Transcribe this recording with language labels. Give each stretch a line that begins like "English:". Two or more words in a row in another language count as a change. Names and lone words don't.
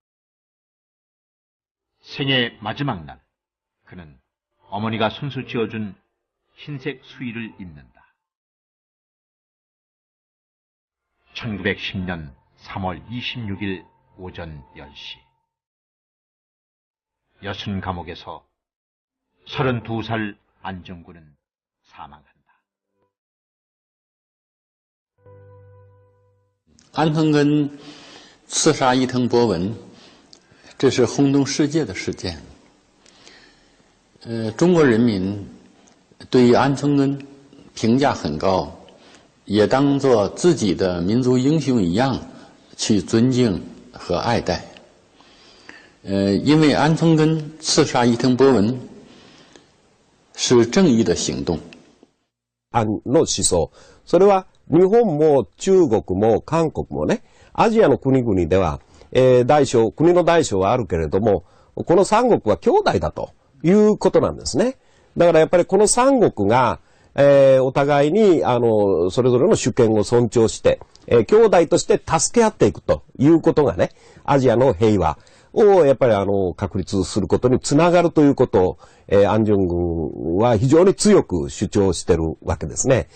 Korean: 생애 마지막 날 그는 어머니가 손수 지어준 흰색 수의를 입는다. 1910년 3월 26일 오전 10시 여순 감옥에서 32살 안중근은 사망한다.
Chinese: 安藤根刺杀伊藤博文，这是轰动世界的事件。中国人民对于安藤根评价很高，也当作自己的民族英雄一样去尊敬和爱戴。因为安藤根刺杀伊藤博文是正義的行動。
Japanese: の思想。それは日本も中国も韓国もね、アジアの国々では、国の大小はあるけれども、この三国は兄弟だということなんですね。だからやっぱりこの三国が、お互いに、それぞれの主権を尊重して、兄弟として助け合っていくということがね、アジアの平和をやっぱり確立することにつながるということを、安重軍は非常に強く主張してるわけですね。